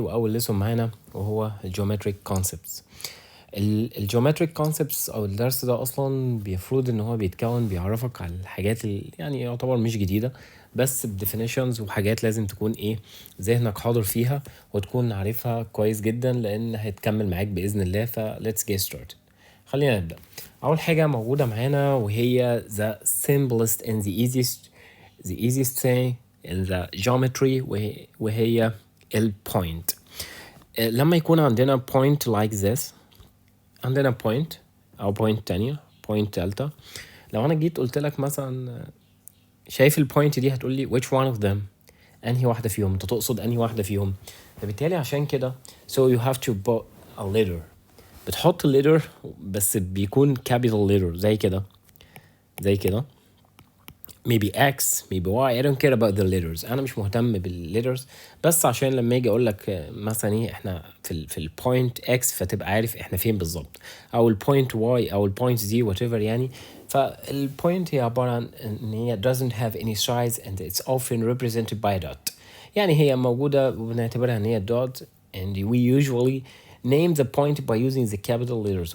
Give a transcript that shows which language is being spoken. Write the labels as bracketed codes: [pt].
[ar] واول ليسون معانا وهو الجيومتريك كونسبتس. الجيومتريك كونسبتس او الدرس ده اصلا بيفرض ان هو بيعرفك على الحاجات يعني يعتبر مش جديدة، بس بديفينيشنز وحاجات لازم تكون ايه ذهنك حاضر فيها وتكون عارفها كويس جدا، لان هتكمل معاك باذن الله. [en] let's get started. [ar] خلينا نبدأ. أول حاجة موجودة معانا وهي [en] the simplest and the easiest thing in the geometry وهي ال point. [ar] لما يكون عندنا point [en] like this، [ar] عندنا point أو point تانية point تالتة. لو أنا جيت قلت لك مثلا شايف البوينت دي، هتقول لي [en] which one of them، [ar] أنهي واحدة فيهم، أنت تقصد أنهي واحدة فيهم. فبالتالي عشان كده [en] so you have to put a letter. [ar] بتحط الليتر بس بيكون capital letter زي كده [en] maybe X maybe Y. I don't care about the letters. [ar] أنا مش مهتم بالليترز، بس عشان لما أجي أقول لك مثلا إيه إحنا في البوينت X، فتبقى عارف إحنا فين بالظبط، أو البوينت Y أو البوينت Z whatever يعني. فالبوينت هي عبارة عن إن هي [en] doesn't have any size and it's often represented by a dot. [ar] يعني هي موجودة وبنعتبرها إن هي [en] dot, and we usually name the point by using the capital letters.